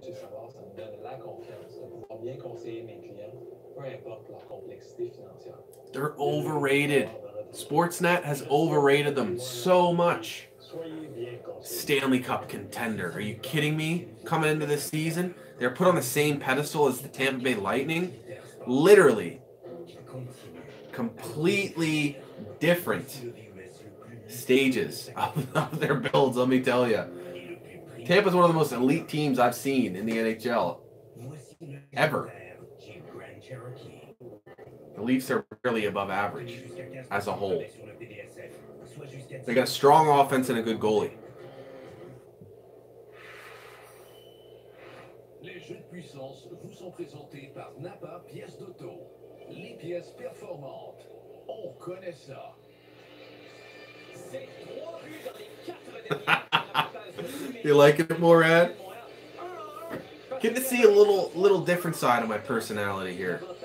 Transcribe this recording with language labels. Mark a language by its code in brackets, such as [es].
[fr] Savard, ça me donne la confiance de pouvoir bien conseiller mes clients, peu importe leur complexité financière. [en] They're overrated. Sportsnet has overrated them so much. Stanley Cup contender. Are you kidding me? Coming into this season, they're put on the same pedestal as the Tampa Bay Lightning. Literally. Completely different stages of their builds, let me tell you. Tampa's one of the most elite teams I've seen in the NHL. Ever. The Leafs are really above average as a whole. They got a strong offense and a good goalie. [fr] Les jeux de puissance vous sont présentés par Napa Pièces d'Auto. Les pièces performantes. On connaît ça. C'est 3 buts dans les 4 derniers. [en] You like it more, Ed? Get to see a little different side of my personality here.